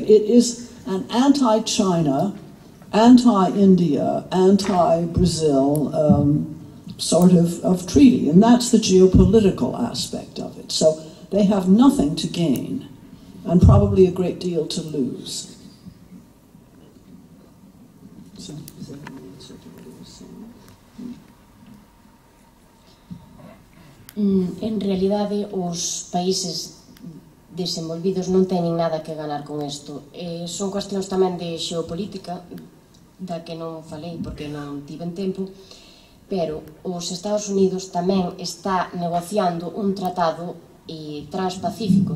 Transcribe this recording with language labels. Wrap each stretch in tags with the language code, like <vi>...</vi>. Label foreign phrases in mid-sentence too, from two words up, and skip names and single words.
<en>It is an anti-China, anti-India, anti-Brazil sort of treaty, and that's the geopolitical aspect of it. So they have nothing to gain and probably a great deal to lose. So, is that an answer to what he was saying?</en> <gl>En realidade, os países desenvolvidos non teñen nada que ganar con isto. Son cuestións tamén de xeopolítica, da que non falei porque non tiven tempo, pero os Estados Unidos tamén está negociando un tratado transpacífico.</gl>